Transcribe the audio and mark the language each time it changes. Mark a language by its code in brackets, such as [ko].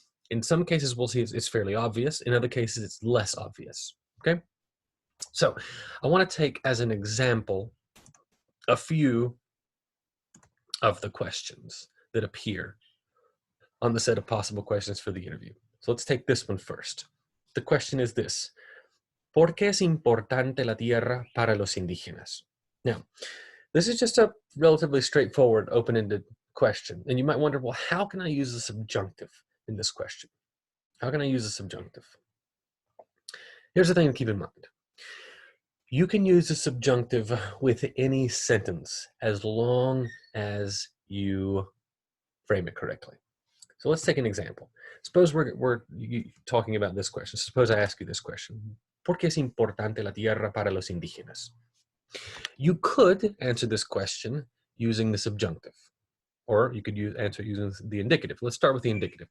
[en] In some cases, we'll see it's fairly obvious. In other cases, it's less obvious. Okay? So I want to take as an example a few of the questions that appear on the set of possible questions for the interview. So let's take this one first. The question is this: [es] ¿Por qué es importante la tierra para los indígenas? [en] Now, this is just a relatively straightforward, open-ended question. And you might wonder, well, how can I use the subjunctive in this question? How can I use the subjunctive? Here's the thing to keep in mind. You can use the subjunctive with any sentence as long as you frame it correctly. So let's take an example. Suppose we're talking about this question. Suppose I ask you this question. [es] ¿Por qué es importante la tierra para los indígenas? [en] You could answer this question using the subjunctive, or you could answer using the indicative. Let's start with the indicative.